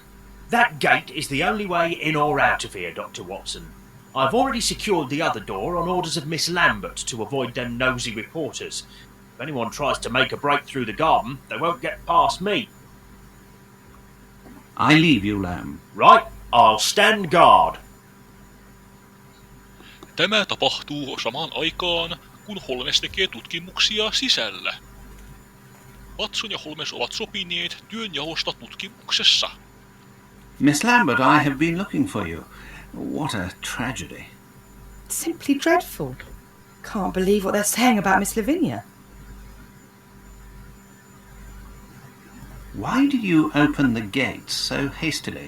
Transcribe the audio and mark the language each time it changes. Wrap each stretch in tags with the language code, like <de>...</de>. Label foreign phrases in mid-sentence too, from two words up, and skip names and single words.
<en>That gate is the only way in or out of here, Dr. Watson. I've already secured the other door on orders of Miss Lambert to avoid them nosy reporters. If anyone tries to make a break through the garden, they won't get past me. I leave you, Lamb. Right, I'll stand guard.</en> <fi>Tämä tapahtuu samaan aikaan, kun Holmes tekee tutkimuksia sisällä. Watson ja Holmes ovat sopineet työnjaosta tutkimuksessa.</fi> <en>Miss Lambert, I have been looking for you. What a tragedy. Simply dreadful. Can't believe what they're saying about Miss Lavinia. Why did you open the gate so hastily?</en>